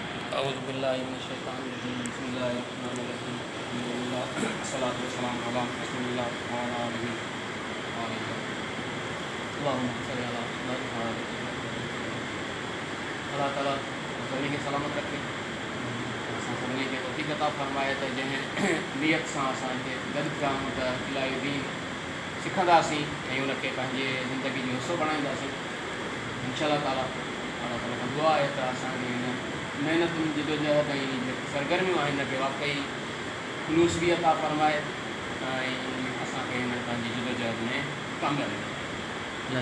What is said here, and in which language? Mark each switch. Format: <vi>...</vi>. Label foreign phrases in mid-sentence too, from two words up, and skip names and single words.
<ar>أعوذ بالله من الشيطان الرجيم. بسم الله الرحمن الرحيم. الحمد لله والصلاة والسلام على رسول الله وعلى آله وصحبه. اللهم صل على محمد وعلى آل محمد. الله تعالى</ar> <sd>सभिनी खे सलामत रखे, असां सभिनी खे तौफ़ीक़ अता फ़रमाए त जंहिं नियत सां असांखे गॾु थिया आहियूं त इलाही दीन सिखंदासीं ऐं उनखे पंहिंजे ज़िंदगी जो हिसो बणाईंदासीं</sd> <ar>إن شاء الله تعالى. الله تعالى</ar> <sd>खां दुआ आहे त असांखे हिन महिनतुनि जिदोजहद ऐं जेके सरगर्मियूं आहिनि हिनखे वाक़ई ख़ुलूस बि अता फ़रमाए ऐं असांखे हिन पंहिंजी जिदोजहद में कामयाबी ॾिए।</sd>